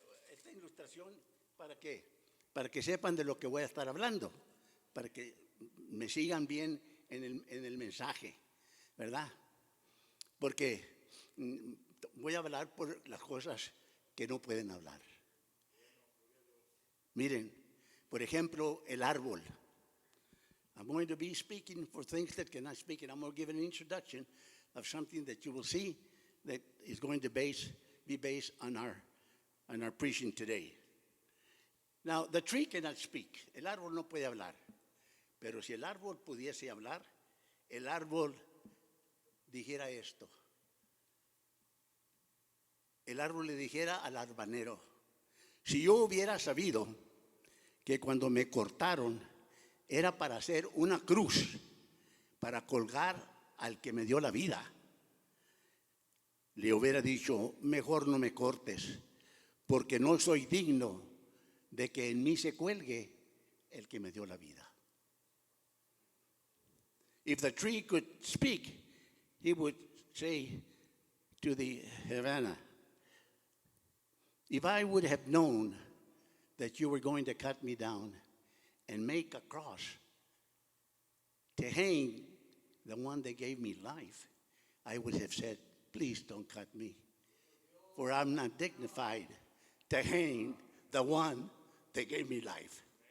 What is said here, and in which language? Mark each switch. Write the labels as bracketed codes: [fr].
[es] Esta ilustración, ¿para qué? Para que sepan de lo que voy a estar hablando, para que me sigan bien en el mensaje, ¿verdad? Porque voy a hablar por las cosas que no pueden hablar. Miren, por ejemplo, el árbol. [en] I'm going to be speaking for things that cannot speak, and I'm going to give an introduction of something that you will see that is going to be based on our preaching today. Now, the tree cannot speak. [es] El árbol no puede hablar. Pero si el árbol pudiese hablar, el árbol dijera esto. El árbol le dijera al arbanero: si yo hubiera sabido que cuando me cortaron era para hacer una cruz, para colgar al que me dio la vida, le hubiera dicho: mejor no me cortes, porque no soy digno de que en mí se cuelgue el que me dio la vida. [en] If the tree could speak, he would say to the Havana, if I would have known that you were going to cut me down and make a cross to hang the one that gave me life, I would have said, please don't cut me, for I'm not dignified to hang the one that gave me life.